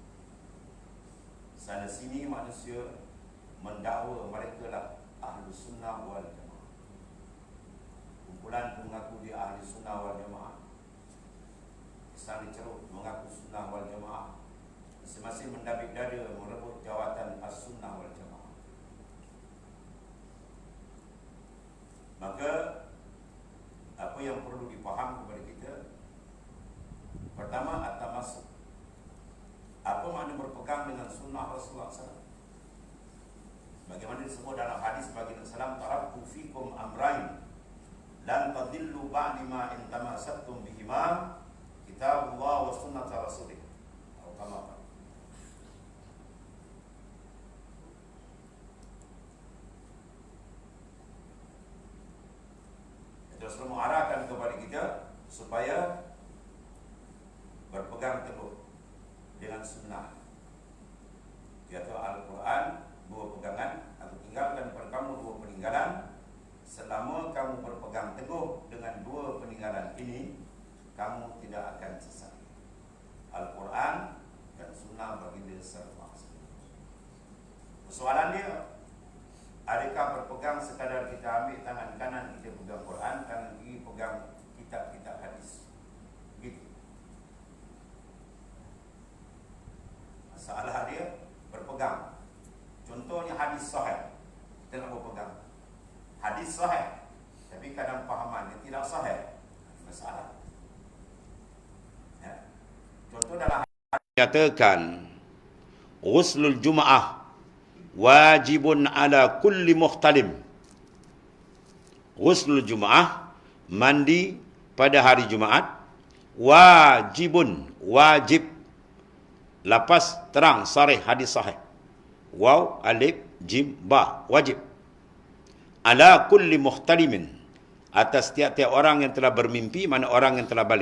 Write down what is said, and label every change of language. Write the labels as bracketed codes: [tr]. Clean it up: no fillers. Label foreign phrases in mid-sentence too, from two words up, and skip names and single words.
[ms] Sana sini manusia mendakwa mereka lah [ar] أهل السنة والجماعة. [ms] Kumpulan mengaku dia [ar] أهل السنة والجماعة, [ms] Islam diceruk mengaku [ar] السنة والجماعة, [ms] masing-masing mendabik dada merebut jawatan [ar] السنة والجماعة. [ms] Maka apa yang perlu dipaham kepada kita, pertama, at-tamassuk. Apa makna berpegang dengan sunnah Rasulullah SAW? Bagaimana disebut dalam hadis baginda SAW, [ar] "تركت فيكم أمرين لن تضلوا بعدي ما إن تمسكتم بهما كتاب الله وسنة رسوله." Atau كما قال. [ms] Rasulullah mengarahkan kepada kita supaya berpegang teguh dengan sunnah. Yaitu Al-Quran, dua pegangan, atau tinggalkan daripada kamu dua peninggalan. Selama kamu berpegang teguh dengan dua peninggalan ini, kamu tidak akan sesat. Al-Quran dan sunnah baginda [ar] صلى الله عليه وسلم. [ms] Persoalannya, adakah berpegang sekadar kita ambil tangan kanan kita pegang Quran, tangan kiri pegang kitab-kitab hadis? Begitu. Masalah dia berpegang. Contohnya hadis sahih, kita nak berpegang. Hadis sahih, tapi kadang fahaman dia tidak sahih, masalah. Ya. Contoh dalam [ar] nyatakan غسل الجمعة واجب على كل محتلم. غسل الجمعة, [ms] mandi pada hari Jumaat, wajibun, wajib. Lapas terang sarih hadis sahih. [ar] واو ألف جيم باء, wajib. على كل محتلم, [ms] atas tiap-tiap orang yang telah bermimpi, mana orang yang telah balik.